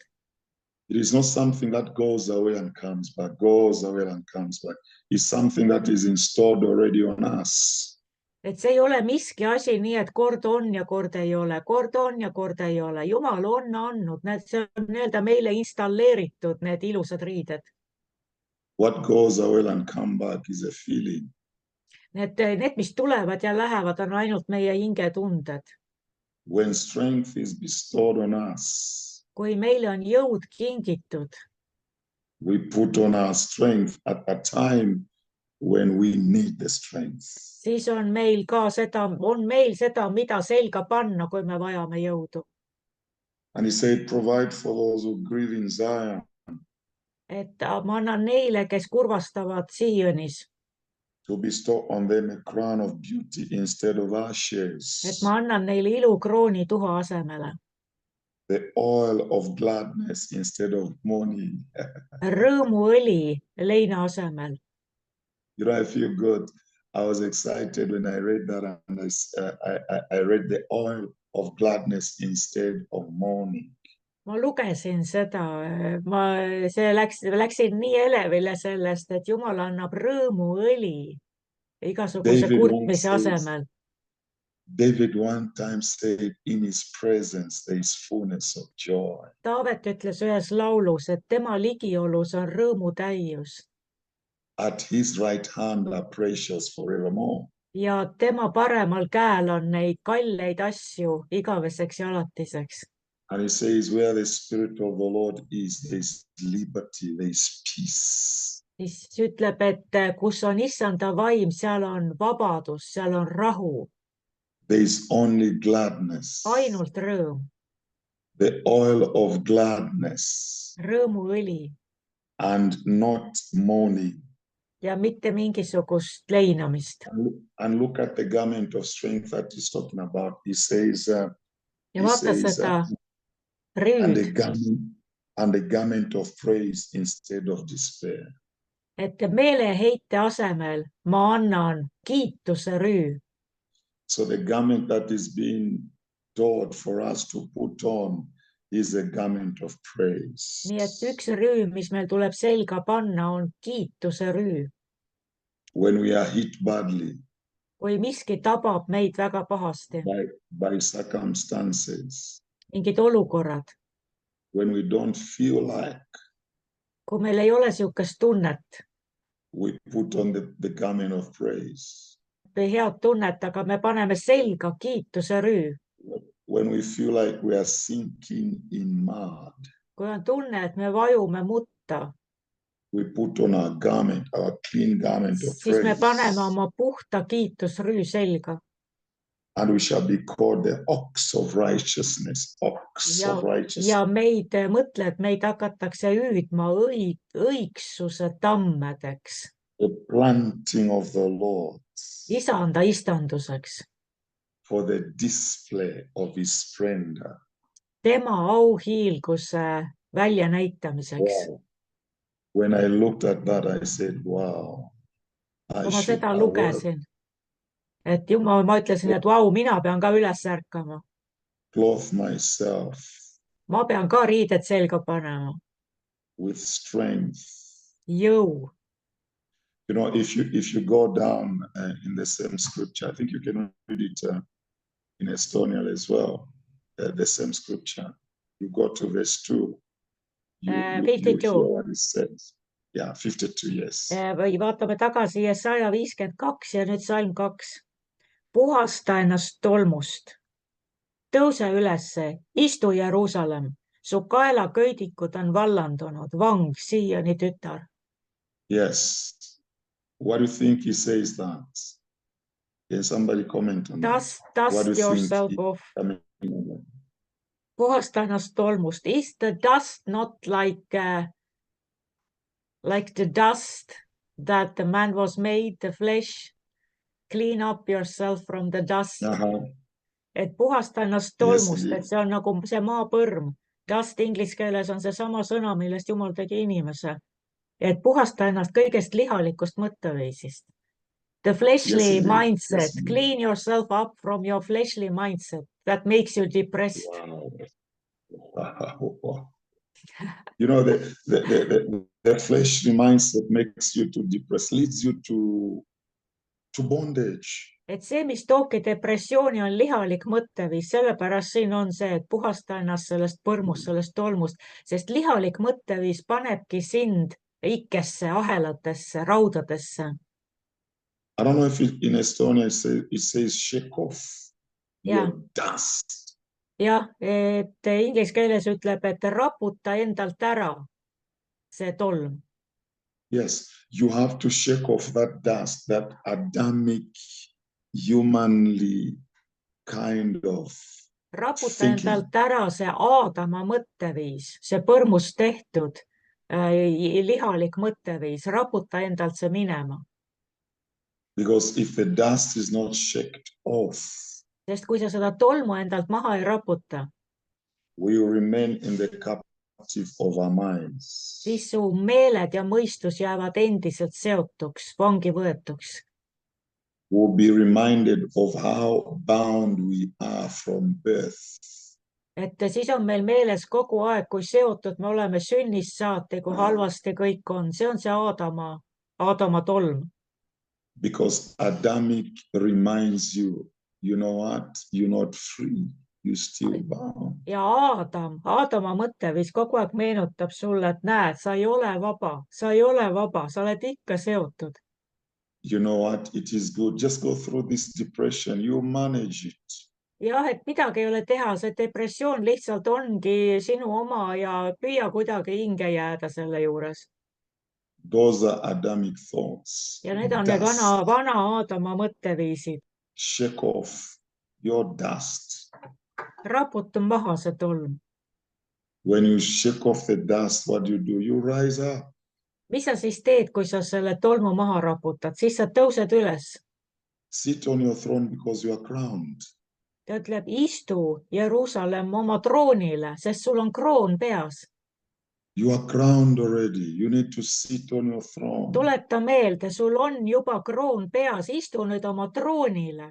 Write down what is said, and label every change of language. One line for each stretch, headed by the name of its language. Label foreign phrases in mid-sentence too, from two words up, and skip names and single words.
English: It is not something that goes away and comes back, goes away and comes back. It's something that is installed already on us.
Estonian: Et see ei ole miski asi nii, et kord on ja kord ei ole, kord on ja kord ei ole. Jumal on andnud, see on nii-öelda meile installeeritud need ilusad riided.
English: What goes away and come back is a feeling.
Estonian: Need, mis tulevad ja lähevad, on ainult meie hingetunded.
English: When strength is bestowed on us,
Estonian: kui meile on jõud kingitud,
English: we put on our strength at a time when we need the strength.
Estonian: Siis on meil seda, mida selga panna, kui me vajame jõudu.
English: And he said, provide for those who grieve in Zion.
Estonian: Et ma annan neile, kes kurvastavad Sionis.
English: To bestow on them a crown of beauty instead of ashes.
Estonian: Et ma annan neile ilukrooni tuha asemele.
English: The oil of gladness instead of mourning.
Estonian: Rõõmuõli leina asemel.
English: You know, I feel good. I was excited when I read that, and I read the oil of gladness instead of mourning.
Estonian: Ma lugesin seda, läksin nii elevile sellest, et Jumal annab rõõmuõli igasuguse kurtmise asemel.
English: David one time said, in his presence there is fullness of joy.
Estonian: Taavet ütles ühes laulus, et tema ligiolus on rõõmu täius.
English: At his right hand are precious forevermore.
Estonian: Ja tema paremal käel on neid kalleid asju igaveseks ja alatiseks.
English: And he says, where the spirit of the Lord is, there is liberty, there is peace.
Estonian: Siis ütleb, et kus on issanda vaim, seal on vabadus, seal on rahu.
English: There is only gladness.
Estonian: Ainult rõõm.
English: The oil of gladness.
Estonian: Rõõmuõli.
English: And not mourning.
Estonian: Ja mitte mingisugust leinamist.
English: And look at the garment of strength that he's talking about. He says,
Estonian: ja vaata seda rüüd.
English: And the garment of praise instead of despair.
Estonian: Et meeleheite asemel ma annan kiituse rüü.
English: So the garment that is being taught for us to put on is a garment of praise.
Estonian: Nii et üks rüü, mis meil tuleb selga panna, on kiituse rüü.
English: When we are hit badly.
Estonian: Kui miski tabab meid väga pahasti.
English: By circumstances.
Estonian: Mingid olukorrad.
English: When we don't feel like.
Estonian: Kui meil ei ole siukest tunnet.
English: We put on the garment of praise.
Estonian: Head tunnet, aga me paneme selga kiituse rüü.
English: When we feel like we are sinking in mud.
Estonian: Kui on tunne, et me vajume mutta.
English: We put on our garment, our clean garment of praise.
Estonian: Siis me paneme oma puhta kiitusrüü selga.
English: And we shall be called the ox of righteousness. Ox of righteousness.
Estonian: Ja meid hakatakse hüüdma õigsuse tammedeks.
English: The planting of the Lord.
Estonian: Isanda istanduseks.
English: For the display of his splendor.
Estonian: Tema auhiilguse väljanäitamiseks.
English: Wow. When I looked at that, I said, wow.
Estonian: Kui ma seda lugesin, et Jumal, ma ütlesin, et vau, mina pean ka üles ärkama.
English: Clothe myself.
Estonian: Ma pean ka riided selga panema.
English: With strength.
Estonian: Jõu.
English: You know, if you go down in the same scripture, I think you can read it in Estonian as well, the same scripture. You go to verse 2. You hear what it says. Yeah, 52, yes.
Estonian: Või vaatame tagasi Jesaja 52 ja nüüd salm 2. puhasta ennast tolmust. Tõuse ülesse, istu Jeruusalemm. Su kaelaköidikud on vallandunud, vang, Sioni tütar.
English: Yes. What do you think he says that? Can somebody comment on that? What do Dust you think yourself he- off. I mean,
Estonian: Puhasta ennast tolmust.
English: Is the dust not like the dust that the man was made, the flesh? Clean up yourself from the dust.
Estonian: Et puhasta ennast tolmust, et see on nagu see maapõrm. Dust inglise keeles on seesama sõna, millest Jumal tegi inimese. Et puhasta ennast kõigest lihalikust mõtteviisist.
English: The fleshly mindset. Yes, Clean yourself up from your fleshly mindset. That makes you depressed. Wow. You know, the fleshly mindset makes you to depress, leads you to bondage.
Estonian: Et see, mis toobki depressiooni, on lihalik mõtteviis. Sellepärast siin on see, et puhasta ennast sellest põrmust, sellest tolmust, sest lihalik mõtteviis panebki sind ikkesse, ahelatesse, raudadesse.
English: I don't know if in Estonia it says shake off your dust.
Estonian: Jah, et inglise keeles ütleb, et raputa endalt ära see tolm.
English: Yes, you have to shake off that dust, that Adamic, humanly kind of
Estonian: Raputa
English: thinking.
Estonian: endalt ära see Aadama mõtteviis, see põrmust tehtud lihalik mõtteviis, raputa endalt see minema.
English: Because if the dust is not shaken off,
Estonian: sest kui sa seda tolmu endalt maha ei raputa,
English: we will remain in the captive of our minds.
Estonian: Siis su meeled ja mõistus jäävad endiselt seotuks, vangi võetuks.
English: We'll be reminded of how bound we are from birth.
Estonian: Et siis on meil meeles kogu aeg, kui seotud me oleme sünnist saati, kui halvasti kõik on. See on see Aadama tolm.
English: Because Adamic reminds you, you know what, you're not free, you're still bound.
Estonian: Ja Aadama mõtteviis kogu aeg meenutab sulle, et näed, sa ei ole vaba, sa oled ikka seotud.
English: You know what, it is good, just go through this depression, you manage it.
Estonian: Jah, et midagi ei ole teha, see depressioon lihtsalt ongi sinu oma ja püüa kuidagi hinge jääda selle juures.
English: Those are Adamic thoughts.
Estonian: Ja need on need vana Aadama mõtteviisid.
English: Shake off your dust.
Estonian: Raputu maha see tolm.
English: When you shake off the dust, what do? You rise up.
Estonian: Mis sa siis teed, kui sa selle tolmu maha raputad? Siis sa tõused üles.
English: Sit on your throne because you are crowned.
Estonian: Ta ütleb, istu Jeruusalemm oma troonile, sest sul on kroon peas.
English: You are crowned already. You need to sit on your throne.
Estonian: Tuleta meelde, sul on juba kroon peas, istu nüüd oma troonile.